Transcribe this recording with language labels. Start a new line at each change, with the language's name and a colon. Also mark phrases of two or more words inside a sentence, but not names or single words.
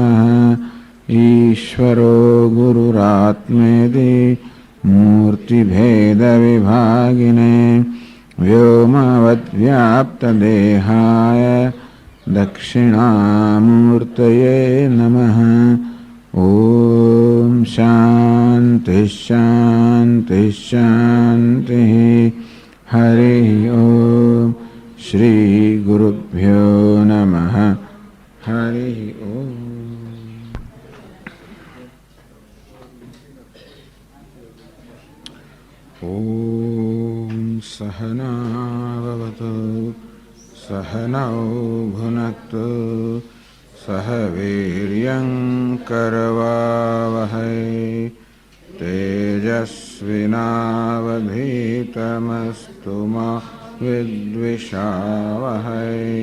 Sanskrit: ઈશ્વરો ગુરુરાત્મેતિ મૂર્તિભેદવિભાગિને વ્યોમવદ્વ્યાપ્તદેહાય દક્ષિણામૂર્તયે નમઃ. ઓમ શાંતિ શાંતિ શાંતિ. હરિ ઓમ श्रीगुरुभ्यो नमः। हरि ओम। ॐ सहना भवतु सहनौ भुनक्तु सह वीर्यं करवावहै तेजस्विनावधीतमस्तु मा विद्विषावहै।